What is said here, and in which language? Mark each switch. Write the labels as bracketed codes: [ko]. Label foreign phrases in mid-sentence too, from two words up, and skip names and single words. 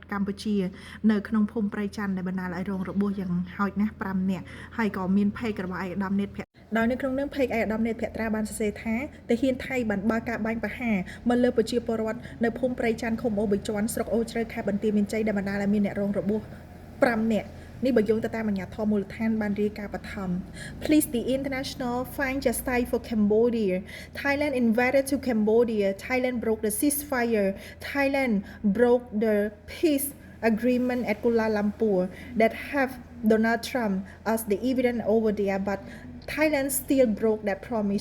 [km] កម្ពុជានៅក្នុងភូមិព្រៃច័ន្ទដែលបណ្ដាលឲ្យរងរបួសយ៉ាងហោចណាស់5នាក់ហើយក៏មានភេករបស់ឯកឧត្តមនេតភក្ត្រដោយនៅក្នុងនឹងភេកឯកឧត្តមនេតភក្ត្រាបានសរសេរថាទាហានថៃបានបើកការបាញ់ប្រហារមកលើប្រជាពលរដ្ឋនៅភូមិព្រៃច័ន្ទឃុំអូប៊ីជាន់ស្រុកអូជ្រៅខេត្តបន្ទាយមានជ័យដែលបណ្ដាលឲ្យមានអ្នករងរបួស5នាក់នេះបើយោងទៅតាមអាជ្ញាធរមូលដ្ឋានបានរាយការណ៍បឋម [en] Please the international find justice for Cambodia. Thailand invaded to Cambodia. Thailand broke the ceasefire. Thailand broke the peace agreement at Kuala Lumpur that have Donald Trump as the evidence over there, but Thailand still broke that promise.